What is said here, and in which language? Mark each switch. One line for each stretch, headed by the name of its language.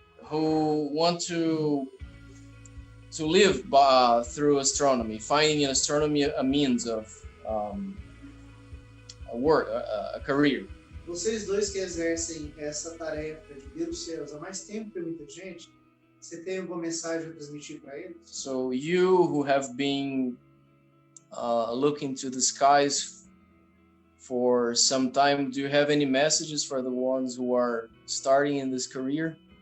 English: who want to live through astronomy, finding in astronomy a means of a career.
Portuguese: vocês dois que exercem essa tarefa de ver os céus há mais tempo que muita gente, você tem alguma mensagem a transmitir para eles?
English: So you who have been looking to the skies for some time, do you have any messages for the ones who are starting in this career?